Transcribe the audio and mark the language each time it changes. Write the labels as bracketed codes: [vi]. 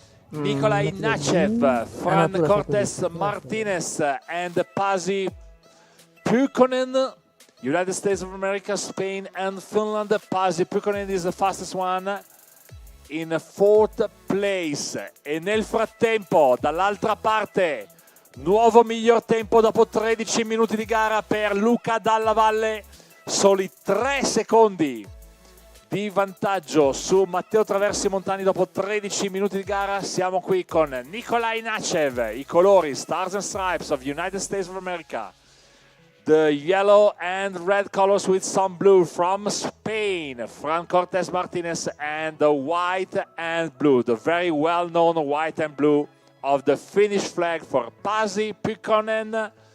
[en] Nikolai Nachev, Fran Cortes Martinez, and Pasi Pukkonen, United States of America, Spain, and Finland. Pasi Pukkonen is the fastest one in 4th place. [it] E nel frattempo, dall'altra parte, nuovo miglior tempo dopo 13 minuti di gara per Luca Dalla Valle, soli 3 secondi di vantaggio su Matteo Traversi Montani dopo 13 minuti di gara. Siamo qui con Nikolai Nachev, i colori [en] Stars and Stripes of United States of America, the yellow and red colors with some blue from Spain, Fran Cortes Martinez, and the white and blue, the very well-known white and blue of the Finnish flag for Pasi Pukkonen.